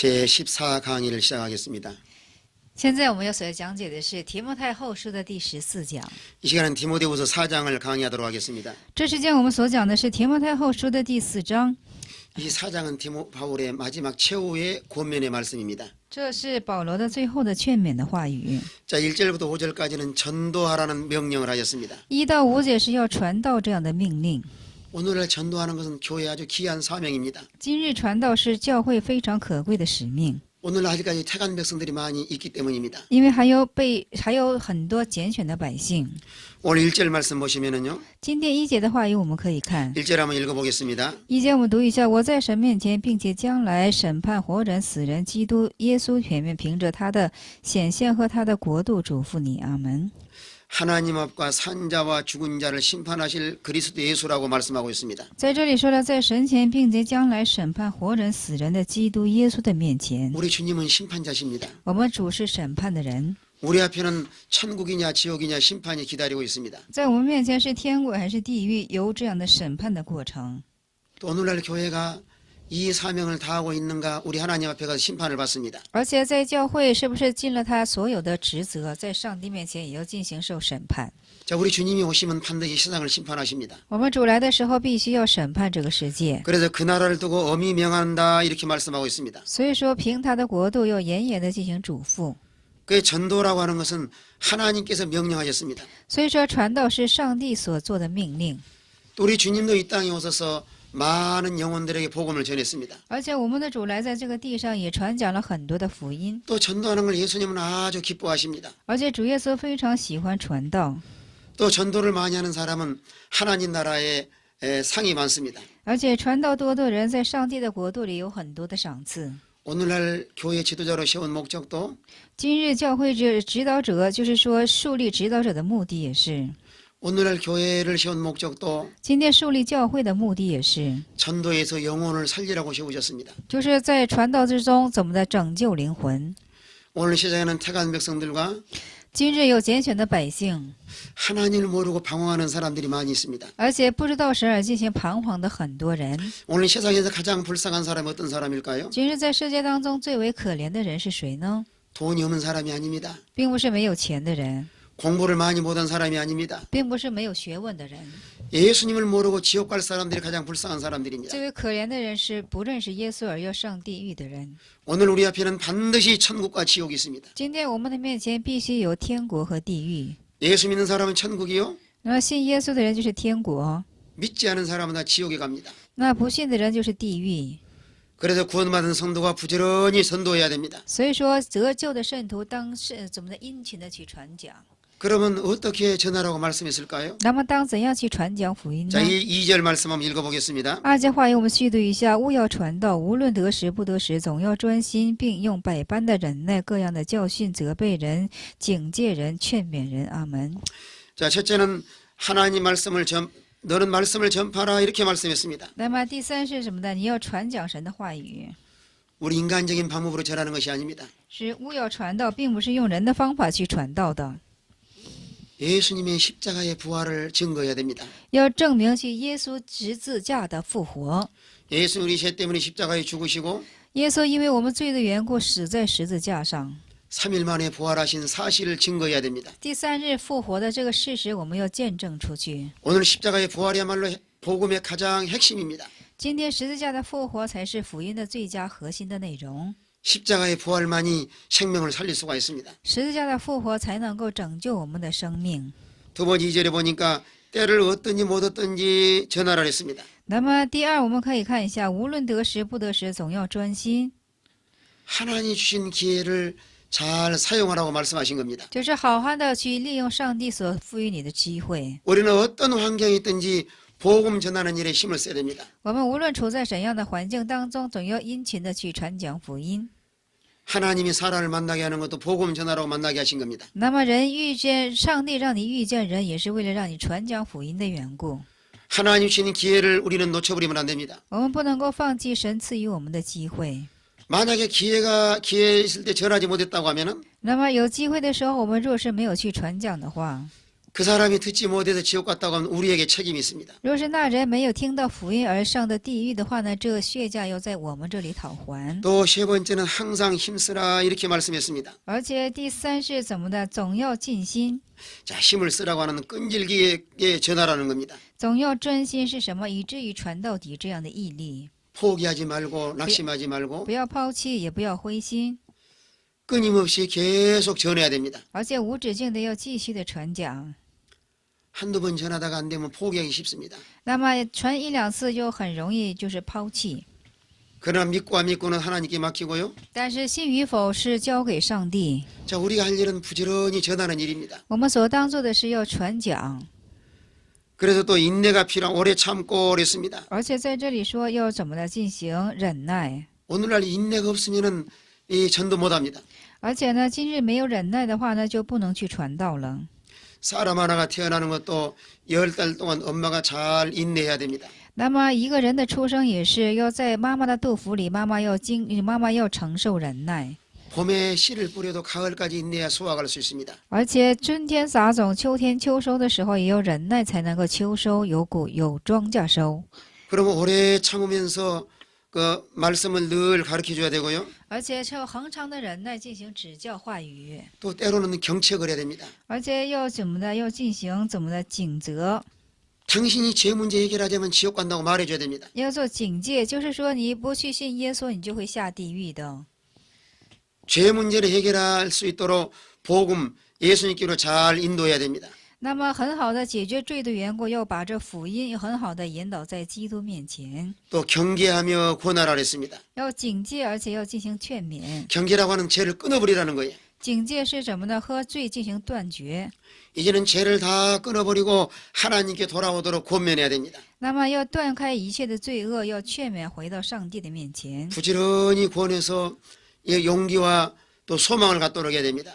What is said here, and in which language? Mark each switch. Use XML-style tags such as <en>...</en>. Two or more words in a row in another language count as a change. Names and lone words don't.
<ko>제14강의를 시작하겠습니다.</ko> <zh>现在我们要所要讲解的是提摩太后书的第14讲。</zh> <ko>이 시간은 디모데후서 4장을 강의하도록 하겠습니다.</ko> <zh>这时间我们所讲的是提摩太后书的第4章。</zh> <ko>이 4장은 바울의 마지막 최후의 권면의 말씀입니다.</ko> <zh>这是保罗的最后的劝勉的话语。</zh> <ko>자, 1절부터 5절까지는 전도하라는 명령을 하셨습니다.</ko> <zh>1 到5节是要传道这样的命令。</zh> <ko>오늘날 전도하는 것은 교회의 아주 귀한 사명입니다.</ko> <zh>今日传道是教会非常可贵的使命，</zh> <ko>오늘 아직까지 택한 백성들이 많이 있기 때문입니다.</ko> <zh>因为还有很多拣选的百姓。</zh> <ko>오늘 1절 말씀 보시면은요.</ko> <zh>今天1节的话语我们可以看。</zh> <ko>1절 한번 읽어보겠습니다.</ko> <zh>1 节我们读一下：我在神面前，并且将来审判活人死人，基督耶稣前面凭着他的显现和他的国度嘱咐你。阿门。</zh> <ko>하나님 앞과 산자와 죽은 자를 심판하실 그리스도 예수라고 말씀하고 있습니다.</ko> <zh>在这里说了，在神前，并且将来审判活人死人的基督耶稣的面前，</zh> <ko>우리 주님은 심판자십니다.</ko> <zh>我们主是审判的人。</zh> <ko>우리 앞에는 천국이냐 지옥이냐 심판이 기다리고 있습니다.</ko> <zh>在我们面前是天国还是地狱，有这样的审判的过程。</zh> <ko>또 오늘날 교회가 이 사명을 다하고 있는가 우리 하나님 앞에 가서 심판을 받습니다.</ko> <zh>而且在教会是不是尽了他所有的职责，在上帝面前也要进行受审判。</zh> <ko>자, 우리 주님이 오시면 반드시 세상을 심판하십니다.</ko> <zh>我们主来的时候，必须要审判这个世界。</zh> <ko>그래서 그 나라를 두고 엄히 명한다 이렇게 말씀하고 있습니다.</ko> <zh>所以说，凭他的国度要严严的进行嘱咐。</zh> <ko>그 전도라고 하는 것은 하나님께서 명령하셨습니다.</ko> <zh>所以说，传道是上帝所做的命令。</zh> <ko>또 우리 주님도 이 땅에 오셔서 많은 영혼들에게 복음을 전했습니다.</ko> <zh>而且我们的主来在这个地上也传讲了很多的福音，</zh> <ko>또 전도하는 걸 예수님은 아주 기뻐하십니다.</ko> <zh>而且主耶稣非常喜欢传道，</zh> <ko>또 전도를 많이 하는 사람은 하나님 나라에 상이 많습니다.</ko> <zh>而且传道多的人在上帝的国度里有很多的赏赐。</zh> <ko>오늘날 교회 지도자로 세운 목적도</ko> <zh>今日教会指导者，就是说树立指导者的目的也是，</zh> <ko>오늘날 교회를 세운 목적도</ko> <zh>今天树立教会的目的也是，</zh> <ko>전도에서 영혼을 살리라고 세우셨습니다.</ko> <zh>就是在传道之中怎么的拯救灵魂。</zh> <ko>오늘 세상에는 택한 백성들과</ko> <zh>今日有拣选的百姓，</zh> <ko>하나님을 모르고 방황하는 사람들이 많이 있습니다.</ko> <zh>而且不知道神而进行彷徨的很多人。</zh> <ko>오늘 세상에서 가장 불쌍한 사람이 어떤 사람일까요?</ko> <zh>今日在世界当中最为可怜的人是谁呢？</zh> <ko>돈이 없는 사람이 아닙니다.</ko> <zh>并不是没有钱的人，</zh> <ko>공부를 많이 못한 사람이 아닙니다.</ko> <zh>并不是没有学问的人，</zh> <ko>예수님을 모르고 지옥 갈 사람들이 가장 불쌍한 사람들입니다.</ko> <zh>最为可怜的人是不认识耶稣而要上地狱的人。</zh> <ko>오늘 우리 앞에는 반드시 천국과 지옥이 있습니다.</ko> <zh>今天我们的面前必须有天国和地狱。</zh> <ko>예수 믿는 사람은 천국이요.</ko> <zh>那信耶稣的人就是天国，</zh> <ko>믿지 않은 사람은 다 지옥에 갑니다.</ko> <zh>那不信的人就是地狱。</zh> <ko>그래서 구원받은 성도가 부지런히 전도해야 됩니다.</ko> <zh>所以说，得救的圣徒当是怎么的殷勤的去传讲。</zh> <ko>그러면 어떻게 전하라고 말씀했을까요?</ko> <zh>那么当怎样去传讲福音呢？</zh> <ko>자, 이 2절 말씀 한번 읽어보겠습니다.</ko> <zh>2节话语我们细读一下：勿要传道，无论得时不得时，总要专心，并用百般的忍耐，各样的教训，责备人、警戒人、劝勉人。阿门。</zh> <ko>자, 첫째는 하나님 말씀을 너는 말씀을 전파라 이렇게 말씀했습니다.</ko> <zh>那么第三是什么呢？你要传讲神的话语，</zh> <ko>우리 인간적인 방법으로 전하는 것이 아닙니다.</ko> <zh>是勿要传道，并不是用人的方法去传道的，</zh> <ko>예수님의 십자가의 부활을 증거해야 됩니다.</ko> <zh>要证明去耶稣十字架的复活。</zh> <ko>예수 우리 죄 때문에 십자가에 죽으시고</ko> <zh>耶稣因为我们罪的缘故死在十字架上，</zh> <ko>3일 만에 부활하신 사실을 증거해야 됩니다.</ko> <zh>第3日复活的这个事实，我们要见证出去。</zh> <ko>오늘 십자가의 부활이야말로 복음의 가장 핵심입니다.</ko> <zh>今天十字架的复活才是福音的最佳核心的内容。</zh> <ko>십자가의 부활만이 생명을 살릴 수가 있습니다.</ko> <zh>十字架的复活才能够拯救我们的生命。</zh> <ko>두 번째 2절에 보니까 때를 얻든지 못 얻든지 전하라 했습니다.</ko> <zh>那么第二，我们可以看一下，无论得时不得时，总要专心，</zh> <ko>하나님이 주신 기회를 잘 사용하라고 말씀하신 겁니다.</ko> <zh>就是好好的去利用上帝所赋予你的机会。</zh> <ko>우리는 어떤 환경이 있든지 복음 전하는 일에 힘을 써야 됩니다.</ko> <zh>我们无论处在怎样的环境当中，总要殷勤的去传讲福音。</zh> <ko>하나님이 사람을 만나게 하는 것도 복음 전하라고 만나게 하신 겁니다.</ko> <zh>那么人遇见上帝，让你遇见人，也是为了让你传讲福音的缘故。</zh> <ko>하나님 주신 기회를 우리는 놓쳐버리면 안 됩니다.</ko> <zh>我们不能够放弃神赐予我们的机会。</zh> <ko>만약에 기회 있을 때 전하지 못했다고 하면은</ko> <zh>那么有机会的时候，我们若是没有去传讲的话，</zh> <ko>그 사람이 듣지 못해서 지옥 갔다고 하면 우리에게 책임이 있습니다.</ko> <zh>若是那人没有听到福音而上的地狱的话呢，这血价要在我们这里讨还。</zh> <ko>또 세 번째는 항상 힘쓰라 이렇게 말씀했습니다.</ko> <zh>而且第三是怎么的？总要尽心，</zh> <ko>자, 힘을 쓰라고 하는 끈질기게 전하라는 겁니다.</ko> <zh>总要专心是什么？以至于传到底这样的毅力，</zh> <ko>포기하지 말고 낙심하지 말고</ko> <zh>不要抛弃，也不要灰心，</zh> <ko>끊임없이 계속 전해야 됩니다.</ko> <zh>而且无止境的要继续的传讲。</zh> <ko>한두 번 전하다가 안 되면 포기하기 쉽습니다.</ko> <zh>那么传一两次就很容易就是抛弃，</zh> <ko>그러나 믿고 안 믿고는 하나님께 맡기고요.</ko> <zh>但是信与否是交给上帝。</zh> <ko>자, 우리가 할 일은 부지런히 전하는 일입니다.</ko> <zh>我们所当做的是要传讲，</zh> <ko>그래서 또 인내가 필요한 오래 참고 그랬습니다.</ko> <zh>而且在这里说要怎么的进行忍耐。</zh> <ko>오늘날 인내가 없으면은 이 전도 못합니다.</ko> <zh>而且呢，今日没有忍耐的话呢，就不能去传道了。</zh> <ko>사람 하나가 태어나는 것도 10달 동안 엄마가 잘 인내해야 됩니다.</ko> <zh>那么一个人的出生也是要在妈妈的肚腹里，妈妈要承受忍耐，</zh> <ko>봄에 씨를 뿌려도 가을까지 인내해야 수확할 수 있습니다.</ko> <zh>而且春天撒种，秋天秋收的时候也有忍耐，才能够秋收有庄稼收。</zh> <ko>그러면 오래 참으면서 그 말씀을 늘 가르쳐 줘야 되고요.</ko> <zh>而且要恒长的忍耐进行指教话语，</zh> <ko>또 때로는 경책을 해야 됩니다.</ko> <zh>而且要怎么的要进行怎么的警责，</zh> <ko>당신이 제 문제 해결하자면 지옥 간다고 말해줘야 됩니다.</ko> <zh>要做警戒，就是说你不去信耶稣，你就会下地狱的。</zh> <ko>죄 문제를 해결할 수 있도록 복음 예수님께로 잘 인도해야 됩니다.</ko> <zh>那么很好的解决罪的缘故，要把这福音很好的引导在基督面前，</zh> <ko>또 경계하며 권하라 그랬습니다.</ko> <zh>要警戒，而且要进行劝勉。</zh> <ko>경계라고 하는 죄를 끊어버리라는 거예요.</ko> <zh>警戒是什么呢？和罪进行断绝。</zh> <ko>이제는 죄를 다 끊어버리고 하나님께 돌아오도록 권면해야 됩니다.</ko> <zh>那么要断开一切的罪恶，要劝勉回到上帝的面前，</zh> <ko>부지런히 권해서 용기와 또 소망을 갖도록 해야 됩니다.</ko>